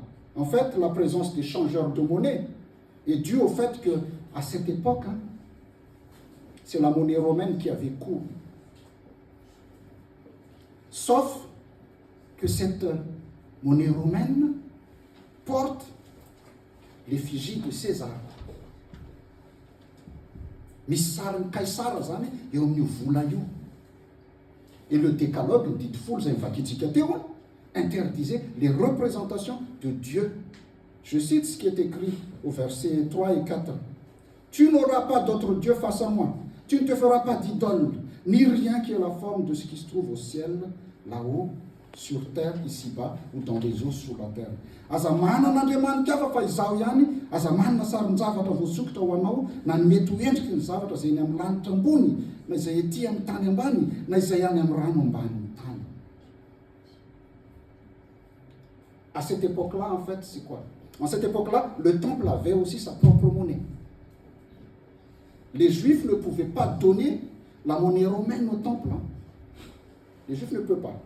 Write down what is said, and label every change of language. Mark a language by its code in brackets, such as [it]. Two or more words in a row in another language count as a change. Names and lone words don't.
[fr] En fait, la présence des changeurs de monnaie est due au fait qu'à cette époque, c'est la monnaie romaine qui avait cours. Sauf que cette monnaie romaine porte l'effigie de César. [mg] Misy sarin'ny Kaisara zany eo amin'io vola io. [fr] Et le décalogue, [mg] dit folo zay mivakintsika teo, [fr] interdisait les représentations de Dieu. Je cite ce qui est écrit au verset 3 et 4. Tu n'auras pas d'autre Dieu face à moi. Tu ne te feras pas d'idole, ni rien qui ait la forme de ce qui se trouve au ciel, là-haut, sur terre, ici-bas, ou dans les eaux sur la terre. [mg] Aza manana Andriamanitra hafa fa izaho ihany, aza manana sarin-javatra voasokitra ho anao, na ny mety ho endriky ny zavatra izay ny amin'ny lanitra ambony, na izay ety amin'ny tany ambany, na izay any amin'ny rano ambanin'ny tany. [fr] À cette époque-là, en fait, c'est quoi? En cette époque-là, le temple avait aussi sa propre monnaie. Les Juifs ne pouvaient pas donner la monnaie romaine au temple. Les Juifs ne peuvent pas.